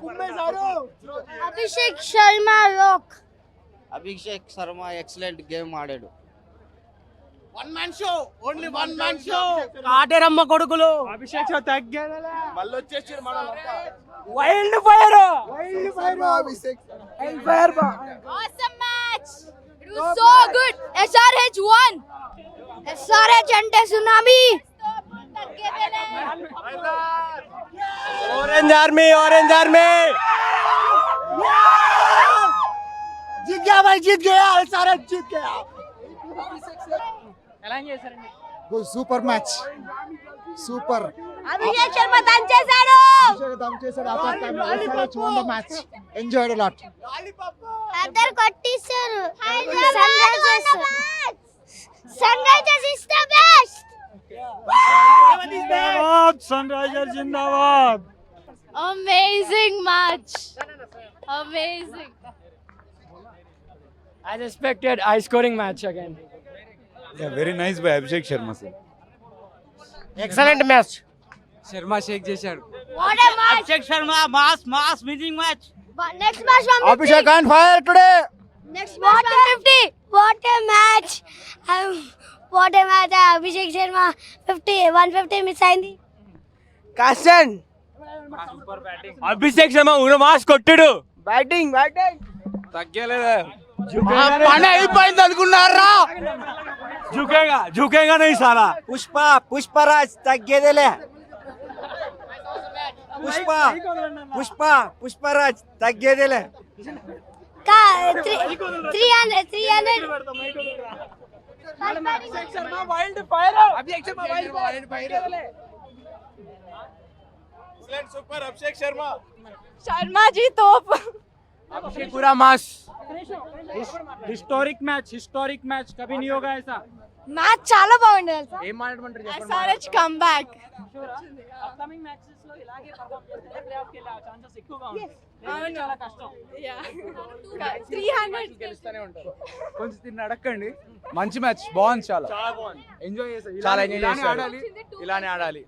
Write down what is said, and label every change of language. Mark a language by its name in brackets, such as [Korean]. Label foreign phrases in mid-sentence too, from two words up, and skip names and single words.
[Telugu] అభిషేక్ శర్మ [English] excellent game [Telugu] ఆడాడు. [English] only one man show. [Telugu] ఆటేరమ్మ కొడుకులు. అభిషేక్ షో తగ్గేదే. మళ్ళీ వచ్చేసారు మనోళ్ళంతా. [English] wild fire. Awesome match. It was so good. SRH won. SRH ante tsunami. Orange Army [Hindi] जीत गया भाई, जीत गया सारा, जीत गया. [Telugu] ఎలా చేశారండి? [English] super match, super. [Telugu] అభిషేక్ శర్మ దంచేశాడు. [English] match enjoyed lot. [Telugu] అద్దరు కొట్టేశారు. [English] Sunrisers is the best. [Telugu] సన్ రైజర్స్ జిందాబాద్. [English] Amazing match. Amazing. As expected, high scoring match again. Yeah, very nice by Abhishek Sharma sir. excellent match. [Telugu] శర్మ షేక్ చేశాడు. [English] What a match. Abhishek Sharma mass winning match. Next match 150. Abhishek on fire today. Next match 150. What a match. [Telugu] Abhishek Sharma 150 మిస్ అయింది. కాసన్ అభిషేక్ శర్మ ఉన మాస్ కొట్టాడు. [English] batting [Telugu] తగ్గలేదా పని అయిపోయింది అనుకున్నారా? [Hindi] झुकेगा नहीं साला पुष्पराज [Telugu] तగ్గేదేలే పుష్పరాజ్ తగ్గేదేలే 300 సూపర్ అభిషేక్ శర్మ [Hindi] शर्मा जी तोप अभिषेक पूरा मास हिस्टोरिक मैच कभी नहीं होगा ऐसा [Telugu] మ్యాచ్ చాలా బాగుంది తెలుసా ఏం మాట్లాడమంటారు [English] SRH come back upcoming matches [Telugu] లో ఇలాగే పర్ఫార్మ్ చేస్తే [English] play off [Telugu] కి వెళ్ళే ఛాన్సెస్ ఎక్కువగా ఉంటాయి చాలా కష్టం 300 గెలుస్తూనే ఉంటారు కొంచెం తిని అడగండి మంచి మ్యాచ్ బాగుంది చాలా ఎంజాయ్ చేశారు చాలా ఎంజాయ్ చేశారు ఇలానే ఆడాలి